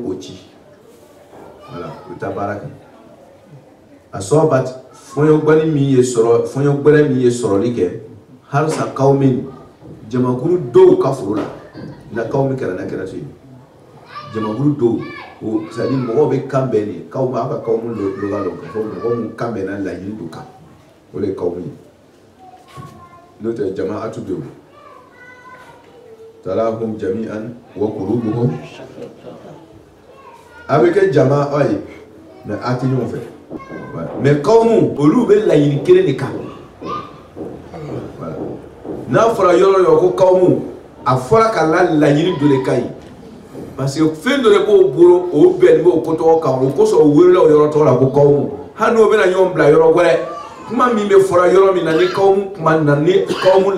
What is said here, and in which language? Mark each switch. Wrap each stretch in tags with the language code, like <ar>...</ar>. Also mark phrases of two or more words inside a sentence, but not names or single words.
<bm>k'o ci voilà o bɛ taa baara kɛ a sɔɔbat foɲɔ gbani min ye sɔrɔ foɲɔ gbɛrɛ min ye sɔrɔli kɛ halisa kawmin jamakulu dɔw ka foro la na kawmin kɛra na kɛra so ye jamakulu dɔw o</bm> <fr>c'est à dire</fr> <bm>mɔgɔw bɛ kan bɛn de kaw b'a ka kawmin loga dɔn k'a fɔ mɔgɔ mun kan bɛnna laɲini dɔ kan o de ye kawmin n'o tɛ jamaatu bɛ yen</bm> <ar>تراهم جميعا وقلوبهم</ar> <bm>a bɛ kɛ jama ye mais a tɛ ɲɔgɔn fɛ mais kawmu olu bɛ laɲini kelen de kan n'a fɔra yɔrɔ yɔrɔ ko kawmu a fɔra ka la laɲini dɔ de ka ɲi</bm> <fr>parce que</fr> <bm>fɛn dɔ de b'o bolo o bɛnnen b'o ko tɔgɔ kan o kosɔn o welela o yɔrɔ tɔgɔ la ko kawmu hali n'o bɛna ɲɔgɔn bila yɔrɔ wɛrɛ kuma min bɛ fɔra yɔrɔ min na ni kawmu kuma na ni kawmu</bm>